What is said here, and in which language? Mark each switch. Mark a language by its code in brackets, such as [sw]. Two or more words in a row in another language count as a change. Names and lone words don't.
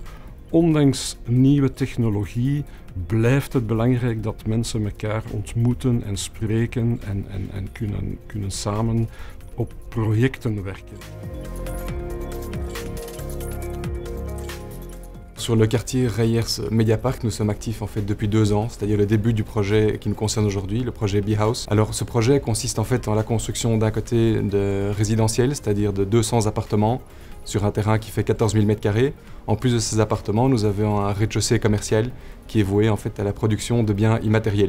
[nl] Ondanks nieuwe technologie blijft het belangrijk dat mensen elkaar ontmoeten en spreken en kunnen samen op projecten werken. [fr] Sur le quartier Reyers Mediapark, nous sommes actifs en fait depuis 2 ans, c'est-à-dire le début du projet qui nous concerne aujourd'hui, le projet B-House. Alors ce projet consiste en fait en la construction d'un côté de résidentiel, c'est-à-dire de 200 appartements sur un terrain qui fait 14 000 m². En plus de ces appartements, nous avons un rez-de-chaussée commercial qui est voué en fait à la production de biens immatériels.